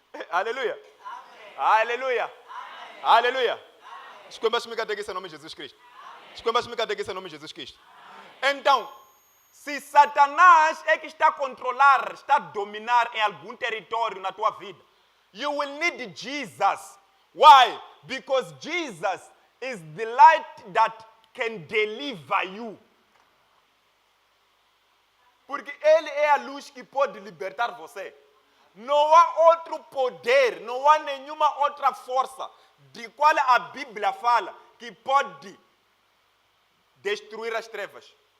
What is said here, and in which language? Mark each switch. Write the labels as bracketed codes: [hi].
[pt] Aleluia. Amém. Aleluia. Amém. Aleluia. Escolha se me catequista em nome de Jesus Cristo. Escolha se me catequista em nome de Jesus Cristo. Então, se Satanás é que está a controlar, está a dominar em algum território na tua vida, [en] you will need Jesus. Why? Because Jesus is the light that can deliver you. [pt] Porque Ele é a luz que pode libertar você. Não há outro poder, não há nenhuma outra força de qual a Bíblia fala que pode destruir as trevas.